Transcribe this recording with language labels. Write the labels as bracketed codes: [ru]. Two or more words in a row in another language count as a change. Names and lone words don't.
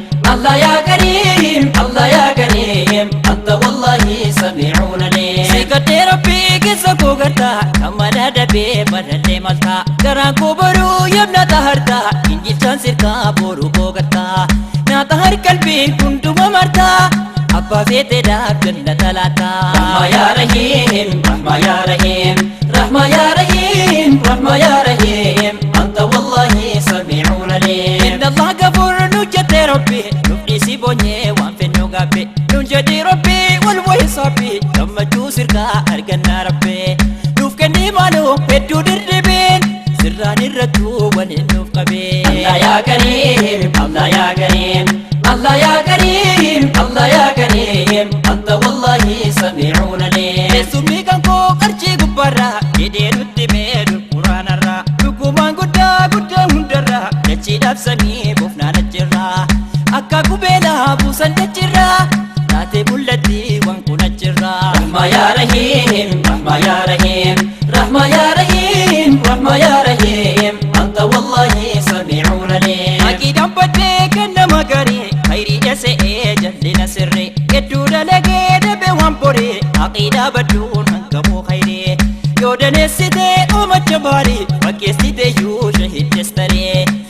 [ar] الله يا كريم، الله يا كريم، أنت والله سميع عليم. [om] Si gadhee Rabbii keessa koo garta, kan madaa dabee badallee malta. Garaan koo baruu yamna taharta, injilchaan sirkaa boruu koo garta. Na tahar qalbiin hunduma marta, abbaa feete daaf jannata laata. [ar] رحمة يا رحيم، رحمة يا رحيم، رحمة يا رحيم، رحمة يا رحيم، أنت والله سميع عليم. إن الله غفور [om] nu jette Rabbi, nuuf dhiisi boonye waan fennu gabbe. Nun jedhi Rabbi wal wahi sabbi, gammachuu sirkaa arganna Rabbi. Nuuf kenni maalu hedduu dirdibiin, sirraan irrattuu waliin nuuf qabe. [ar] الله يا كريم، الله يا كريم، الله يا كريم، الله يا كريم، أنت والله سميع عليم. [om] Teessumni kan koo qarcii gubbaarra, jedhee nutti mee dur quraanarra. Dhugumaan guddaa, guddaa hundarra, dachiidhaaf samii boofnaan achirra. Akka qubeelaa buusan dachirra, taatee mul'atti waan kun achirra. [ar] رحمة يا رحيم، رحمة يا رحيم, رحمة يا رحيم، رحمة يا رحيم، أنت والله سميع عليم. [om] Aqiidaan baddee kan nama garee, khayrii dheesee jallina sirree. Hedduu dalagee dhabe waan boree, aqiidaa badduun hangamuu khayree. Yoo daneessitee uumacha baarii, fakkeessitee yuu shahid jestaree.